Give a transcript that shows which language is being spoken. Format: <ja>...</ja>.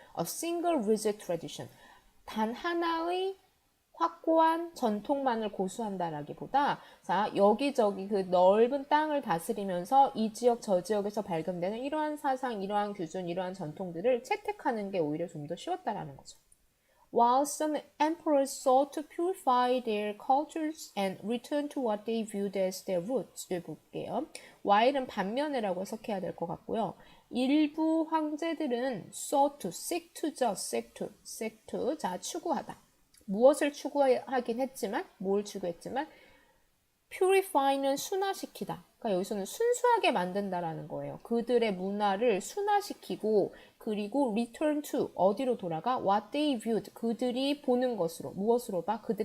<en>A single rigid tradition</en> <ko>단 하나의 확고한 전통만을 고수한다라기보다 자 여기저기 그 넓은 땅을 다스리면서 이 지역 저 지역에서 발견되는 이러한 사상, 이러한 규준, 이러한 전통들을 채택하는 게 오히려 좀 더 쉬웠다라는 거죠.</ko> <en>While some emperors sought to purify their cultures and return to what they viewed as their roots를</en> <ko>볼게요. while은 반면에라고 해석해야 될 것 같고요. 일부 황제들은</ko> <en>sought to, seek to죠, seek to,</en> <ko>자 추구하다. 무엇을 추구하긴 했지만, 뭘 추구했지만, purify는 순화시키다. 그러니까 여기서는 순수하게 만든다라는 거예요. 그들의 문화를 순화시키고, 그리고</ko> <en>return to,</en> <ko>어디로 돌아가?</ko> <en>what they viewed,</en> <ko>그들이 보는 것으로, 무엇으로 봐?</ko>